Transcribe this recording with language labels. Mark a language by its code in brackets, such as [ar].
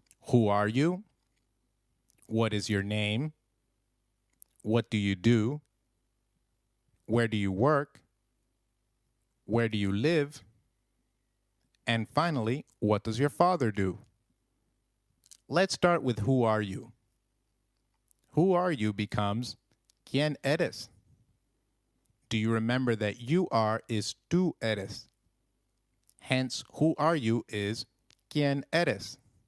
[en] Who are you? What is your name? What do you do? Where do you work? Where do you live? And finally, what does your father do? Let's start with who are you? Who are you becomes [es] ¿quién eres? [en] Do you remember that you are is [es] tú eres? [en] Hence, who are you is [es] ¿quién eres?